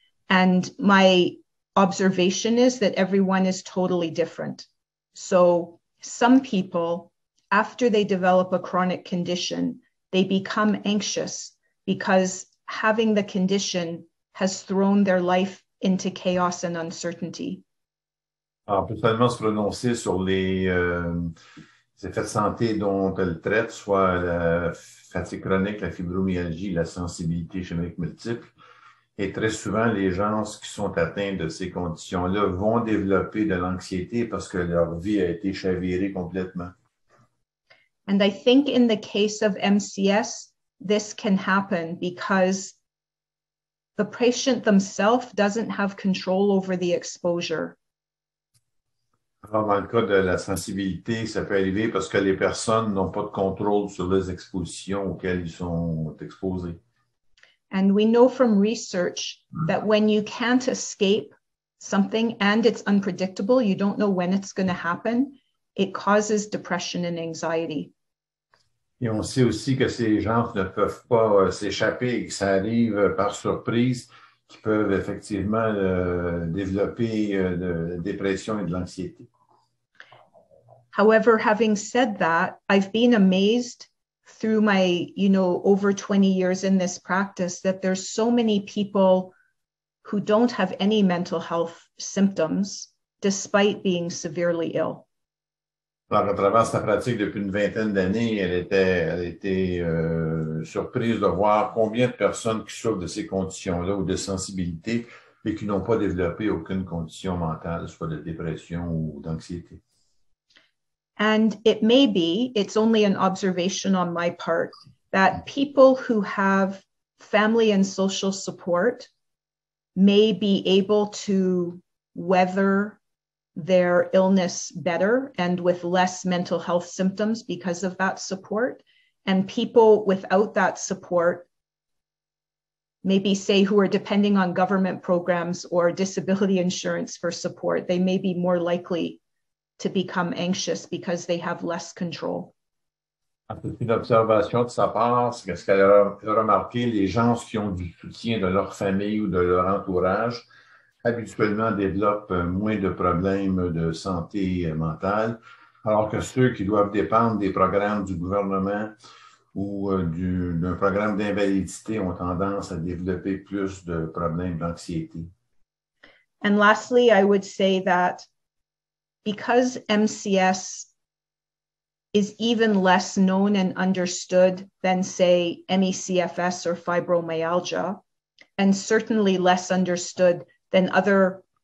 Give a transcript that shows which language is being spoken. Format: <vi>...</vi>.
<en>And my observation is that everyone is totally different. So some people, after they develop a chronic condition, they become anxious because having the condition has thrown their life into chaos and uncertainty.</en> <fr>Alors, on peut seulement se prononcer sur les effets de santé dont elle traite, soit la fatigue chronique, la fibromyalgie, la sensibilité chimique multiple. Et très souvent, les gens qui sont atteints de ces conditions-là vont développer de l'anxiété parce que leur vie a été chavirée complètement.</fr> <en>And I think in the case of MCS, this can happen because the patient themselves doesn't have control over the exposure.</en> <fr>Alors, dans le cas de la sensibilité, ça peut arriver parce que les personnes n'ont pas de contrôle sur les expositions auxquelles ils sont exposés.</fr> <en>And we know from research that when you can't escape something and it's unpredictable, you don't know when it's going to happen, it causes depression and anxiety.</en> <fr>Et on sait aussi que ces gens ne peuvent pas s'échapper et que ça arrive par surprise, qui peuvent effectivement développer de la dépression et de l'anxiété.</fr> <en>However, having said that, I've been amazed through my, over 20 years in this practice that there's so many people who don't have any mental health symptoms despite being severely ill.</en> <fr>Alors, à travers sa pratique depuis une vingtaine d'années, elle était surprise de voir combien de personnes qui souffrent de ces conditions-là ou de sensibilité mais qui n'ont pas développé aucune condition mentale, soit de dépression ou d'anxiété.</fr> <en>And it may be, it's only an observation on my part, that people who have family and social support may be able to weather their illness better and with less mental health symptoms because of that support. And people without that support, maybe say who are depending on government programs or disability insurance for support, they may be more likely to become anxious because they have less control.</en> <fr>C'est une observation de sa part, c'est ce qu'elle a remarqué, les gens qui ont du soutien de leur famille ou de leur entourage habituellement développent moins de problèmes de santé mentale, alors que ceux qui doivent dépendre des programmes du gouvernement ou d'un programme d'invalidité ont tendance à développer plus de problèmes d'anxiété.</fr> <en>And lastly, I would say that because MCS is even less known and understood than, say, ME/CFS or fibromyalgia, and certainly less understood than other</en>